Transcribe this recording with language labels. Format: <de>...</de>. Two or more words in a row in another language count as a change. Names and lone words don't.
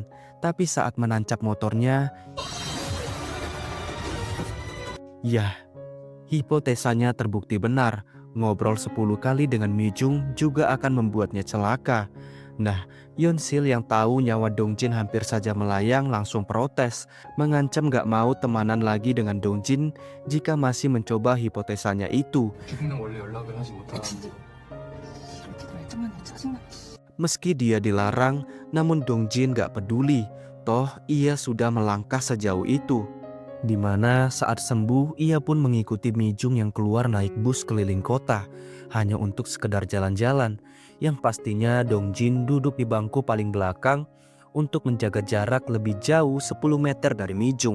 <id>Tapi saat menancap motornya, yah, hipotesanya terbukti benar. Ngobrol 10 kali dengan Mijung juga akan membuatnya celaka. Nah, Yeonsil yang tahu nyawa Dongjin hampir saja melayang langsung protes, mengancam gak mau temanan lagi dengan Dongjin jika masih mencoba hipotesanya itu.</id> <ko>주부는 원래 연락을 하지 못하는 이렇게 말좀만 해 짜증나.</ko> <id>Meski dia dilarang, namun Dongjin gak peduli. Toh ia sudah melangkah sejauh itu. Di mana saat sembuh ia pun mengikuti Mijung yang keluar naik bus keliling kota hanya untuk sekedar jalan-jalan, yang pastinya Dongjin duduk di bangku paling belakang untuk menjaga jarak lebih jauh 10 meter dari Mijung.</id>